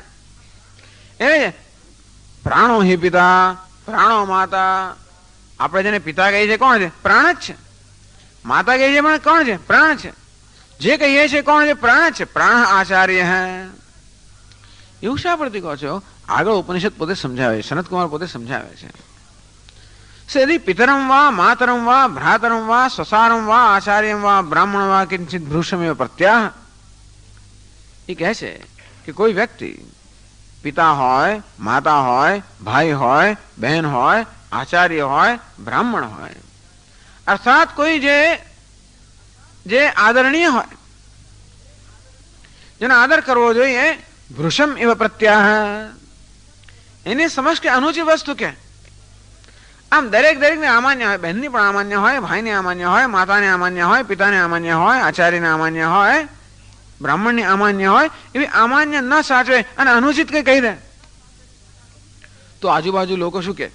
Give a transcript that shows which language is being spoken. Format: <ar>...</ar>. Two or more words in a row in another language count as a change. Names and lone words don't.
<sa>એ प्राणो हि पिता प्राणो माता.</sa> <gu>આપણે જેને પિતા કહીએ છીએ કોણ છે? પ્રાણ જ છે. માતા કહીએ છીએ પણ કોણ છે? પ્રાણ છે. જે કહીએ છે કોણ છે? પ્રાણ છે. પ્રાણ આચાર્ય હે. એવું શા પરથી કહો છો? આગળ ઉપનિષદ પોતે સમજાવે, સનતકુમાર પોતે સમજાવે છે.</gu> <sa>यदि पितरम वा मातरम वा भ्रातरम वा स्वसारम वा आचार्यम वा ब्राह्मण वा किंचित भ्रूषमेव प्रत्याह,</sa> <gu>ये કહે છે કે કોઈ વ્યક્તિ પિતા હોય, માતા હોય, ભાઈ હોય, બહેન હોય, આચાર્ય હોય, બ્રાહ્મણ હોય, અર્થાત કોઈ જે આદરણીય હોય, જેનો આદર કરવો જોઈએ,</gu> <sa>भृशम् एव प्रत्याह,</sa> <gu>એની સમજ કે અનુચિત વસ્તુ કે આમ દરેક ને અમાન્ય હોય, બહેનની પણ અમાન્ય હોય, ભાઈને અમાન્ય હોય, માતાને અમાન્ય હોય, પિતાને અમાન્ય હોય, આચાર્યને અમાન્ય હોય, બ્રાહ્મણની અમાન્ય હોય, એવી અમાન્ય ન સાચવે અને અનુચિત કઈ કહી દે તો આજુબાજુ લોકો શું કે?</gu>